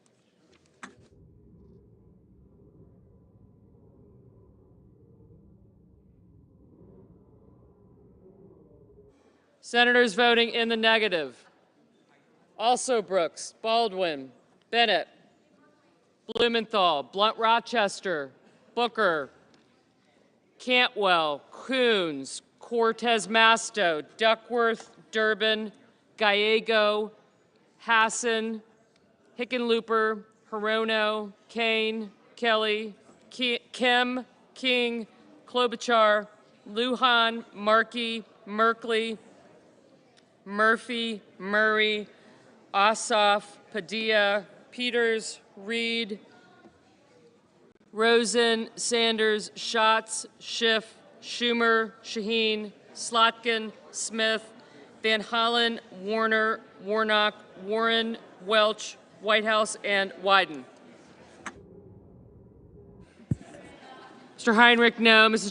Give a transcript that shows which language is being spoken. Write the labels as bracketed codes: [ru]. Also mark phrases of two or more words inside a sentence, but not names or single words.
[en] Senators voting in the negative. Also Brooks, Baldwin, Bennett, Blumenthal, Blunt Rochester, Booker, Cantwell, Coons, Cortez Masto, Duckworth, Durbin, Gallego, Hassan, Hickenlooper, Hirono, Kane, Kelly, Kim, King, Klobuchar, Lujan, Markey, Merkley, Murphy, Murray, Ossoff, Padilla, Peters, Reed, Rosen, Sanders, Schatz, Schiff, Schumer, Shaheen, Slotkin, Smith, Van Hollen, Warner, Warnock, Warren, Welch, Whitehouse, and Wyden. Mr. Heinrich, no. Mrs.